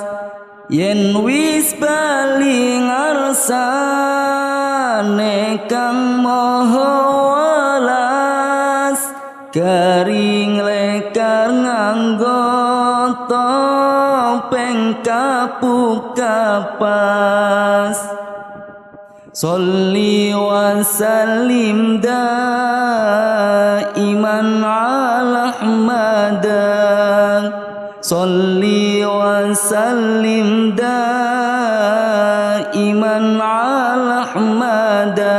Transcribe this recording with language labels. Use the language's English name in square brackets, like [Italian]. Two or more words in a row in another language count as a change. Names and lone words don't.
[Javanese] Yen wis bali ngarsane Kang Maha Welas, garing lekar nganggo topeng kapuk kapas. [Arabic] صل وسلم دائما على أحمد. صل وسلم دائما على أحمد.